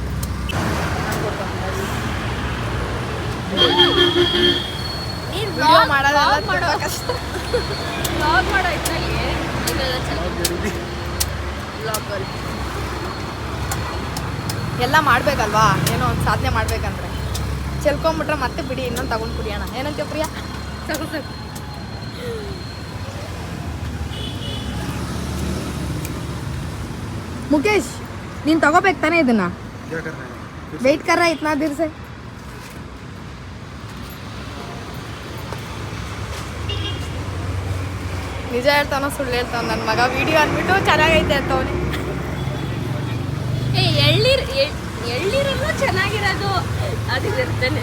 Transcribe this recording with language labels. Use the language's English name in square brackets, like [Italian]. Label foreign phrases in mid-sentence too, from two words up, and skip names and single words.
[Kannada] ಎಲ್ಲ ಮಾಡ್ಬೇಕಲ್ವಾ, ಏನೋ ಒಂದು ಸಾಧನೆ ಮಾಡ್ಬೇಕಂದ್ರೆ. ಚೆಲ್ಕೊಂಬಿಟ್ರೆ ಮತ್ತೆ ಬಿಡಿ, ಇನ್ನೊಂದು ತಗೊಂಡು ಕುಡಿಯೋಣ. ಏನಂತೀವಿ ಪ್ರಿಯಾ? मुकेश, ನೀನು ತಗೋಬೇಕು ತಾನೇ ಇದನ್ನ? [Hindi] ವೇಟ್ कर रहा है इतना देर से. [Kannada] ನಿಜ ಹೇಳ್ತಾನೋ ಸುಳ್ಳು ಹೇಳ್ತಾವ ನನ್ನ ಮಗ? ವಿಡಿಯೋ ಅಂದ್ಬಿಟ್ಟು ಚೆನ್ನಾಗೈತೆ ಅಂತವನಿ. ಎಳ್ನೀರಲ್ಲೂ ಚೆನ್ನಾಗಿರೋದು ಅದು ಇರ್ತೇನೆ.